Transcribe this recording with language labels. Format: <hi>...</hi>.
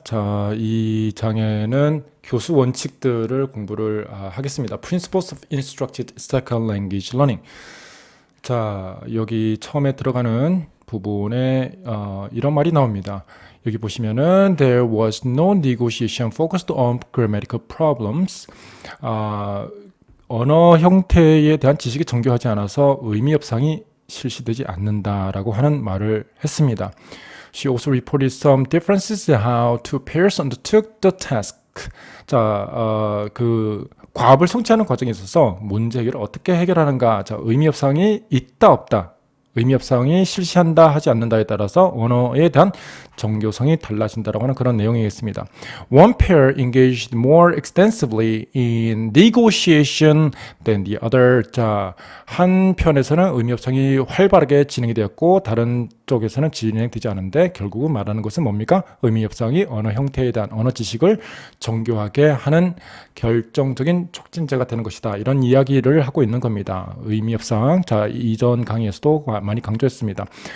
<ko>자, 이 장에는 교수 원칙들을 공부를 하겠습니다.</ko> <en>Principles of Instructed Second Language Learning.</en> <ko>자, 여기 처음에 들어가는 부분에 이런 말이 나옵니다. 여기 보시면은</ko> <en>There was no negotiation focused on grammatical problems.</en> <ko>언어 형태에 대한 지식이 정교하지 않아서 의미 협상이 실시되지 않는다라고 하는 말을 했습니다.</ko> <en>She also reported some differences in how two pairs undertook the task.</en> <ko>자, 그 과업을 성취하는 과정에 있어서 문제 해결을 어떻게 해결하는가. 자, 의미 협상이 있다 없다. 의미 협상이 실시한다 하지 않는다에 따라서 언어에 대한 정교성이 달라진다라고 하는 그런 내용이겠습니다.</ko> <en>One pair engaged more extensively in negotiation than the other.</en> <ko>자, 한 편에서는 의미 협상이 활발하게 진행이 되었고 다른 쪽에서는 진행되지 않은데 결국은 말하는 것은 뭡니까? 의미 협상이 언어 형태에 대한 언어 지식을 정교하게 하는 결정적인 촉진제가 되는 것이다. 이런 이야기를 하고 있는 겁니다. 의미 협상. 자, 이전 강의에서도 많이 강조했습니다.</ko>